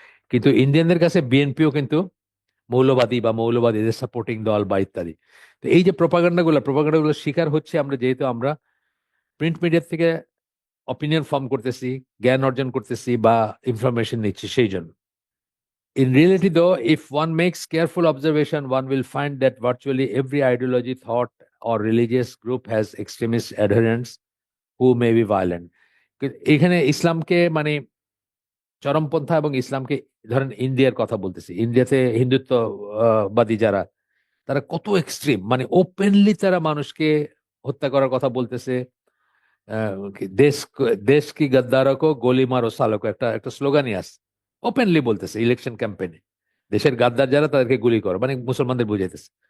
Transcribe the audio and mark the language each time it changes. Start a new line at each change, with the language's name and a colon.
Bangla: কিন্তু ইন্ডিয়ানদের কাছে বিএনপিও কিন্তু মৌলবাদী বা মৌলবাদীদের সাপোর্টিং দল বা ইত্যাদি। তো এই যে প্রপাগান্ডাগুলো শিকার হচ্ছে আমরা, যেহেতু আমরা প্রিন্ট মিডিয়ার থেকে অপিনিয়ন ফর্ম করতেছি, জ্ঞান অর্জন করতেছি বা ইনফরমেশন নিচ্ছি, সেই জন্য।
English: In reality, though, if one makes careful observation, one will find that virtually every ideology, thought, or religious group has extremist adherents who may be violent.
Bangla: এখানে ইসলামকে মানে চরমপন্থা এবং ইসলামকে, ধরেন ইন্ডিয়ার কথা বলতেছি, ইন্ডিয়াতে হিন্দুত্ববাদী যারা, তারা কত এক্সট্রিম, মানে ওপেনলি তারা মানুষকে হত্যা করার কথা বলতেছে।
Hindi: দেশ দেশ কি গদ্দারকো গোলি মারো সালকো,
Bangla: একটা একটা স্লোগানই আছে, ওপেনলি বলতেছে ইলেকশন ক্যাম্পেইনে, দেশের গাদ্দার যারা তাদেরকে গুলি করো, মানে মুসলমানদের বুঝাইতেছে।